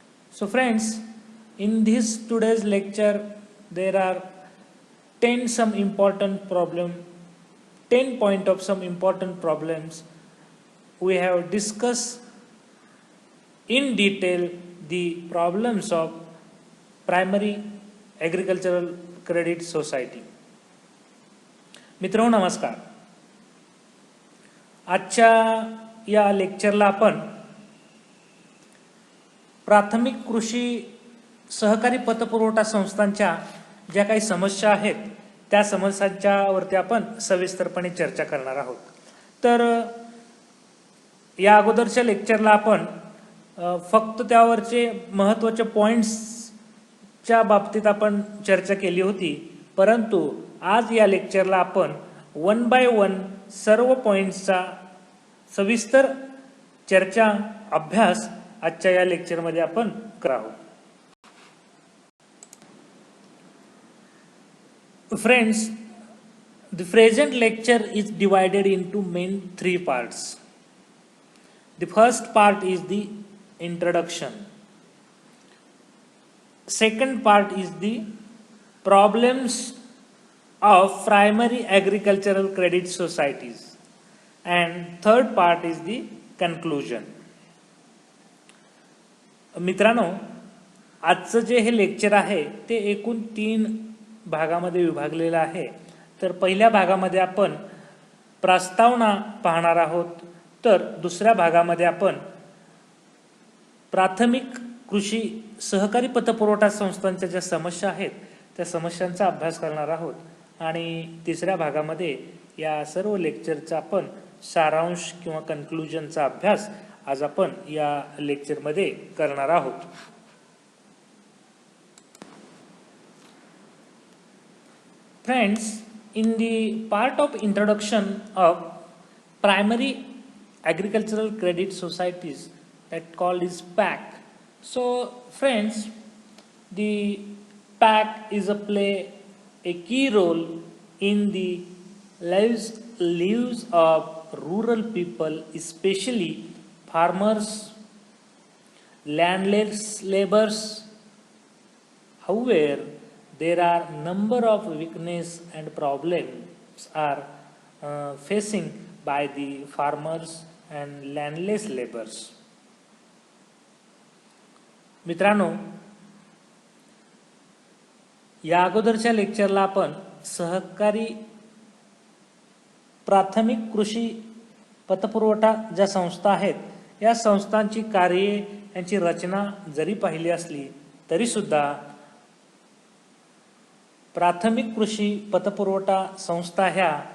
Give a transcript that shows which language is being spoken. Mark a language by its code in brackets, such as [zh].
[en] So friends, in this today's lecture, there are 10 some important problem, 10 point of some important problems. We have discussed in detail the problems of primary agricultural credit society. [mr] मित्रांनो नमस्कार. आजच्या या लेक्चरला आपण प्राथमिक कृषी सहकारी पतपुरवठा संस्थांच्या ज्या काही समस्या आहेत त्या समस्यांच्यावरती आपण सविस्तरपणे चर्चा करणार आहोत. तर या अगोदरच्या लेक्चरला आपण फक्त त्यावरचे महत्त्वाचे पॉइंट्सच्या बाबतीत आपण चर्चा केली होती, परंतु आज या लेक्चरला आपण [en] one by one [mr] सर्व पॉइंट्सचा सविस्तर चर्चा अभ्यास आजच्या या लेक्चरमध्ये आपण करावं. [en] Friends, the present lecture is divided into main three parts. The first part is the introduction. Second part is the problems of primary agricultural credit societies. And third part is the conclusion. [mr] मित्रांनो, आजचं जे हे lecture आहे ते एकूण 3 भागामध्ये विभागलेलं आहे. तर पहिल्या भागामध्ये आपण प्रस्तावना पाहणार आहोत, तर दुसऱ्या भागामध्ये आपण प्राथमिक कृषी सहकारी पतपुरवठा संस्थांच्या ज्या समस्या आहेत त्या समस्यांचा अभ्यास करणार आहोत आणि तिसऱ्या भागामध्ये या सर्व लेक्चरचा आपण सारांश किंवा कन्क्लुजनचा अभ्यास आज आपण या लेक्चरमध्ये करणार आहोत. [en] Friends, in the part of introduction of primary agricultural credit societies that called is PAC. So friends, the PAC is a key role in the lives of rural people, especially farmers, landless laborers. However, there are number of weakness and problems are facing by the farmers and landless laborers. [mr] मित्रांनो, या अगोदरच्या लेक्चरला आपण सहकारी प्राथमिक कृषी पतपुरवठा ज्या संस्था आहेत या संस्थांची कार्ये यांची रचना जरी पाहिली असली तरी सुद्धा प्राथमिक कृषी पतपुरवठा संस्था ह्या